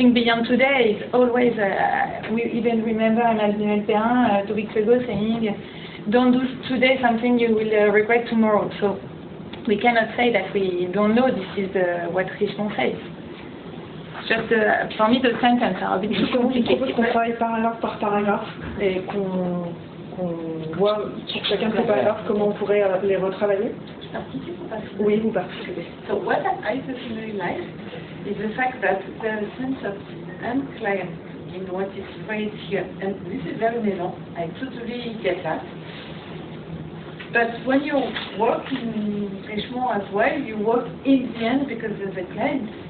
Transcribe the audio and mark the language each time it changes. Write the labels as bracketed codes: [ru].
[en] Think beyond today is always, we even remember Emmanuel Perrin 2 weeks ago saying, don't do today something you will regret tomorrow. So we cannot say that we don't know this is what Richemont says. Just for me, the sentence are a bit too complicated. [fr] Je propose qu'on travaille paragraphe par paragraphe et qu'on voit pour chacun de ces paragraphes comment on pourrait les retravailler. Oui, vous participez. [en] So what I personally like is the fact that there is a sense of end client in what is phrased here. And this is very maison. I totally get that. But when you work in Richemont as well, you work in the end because there's a client.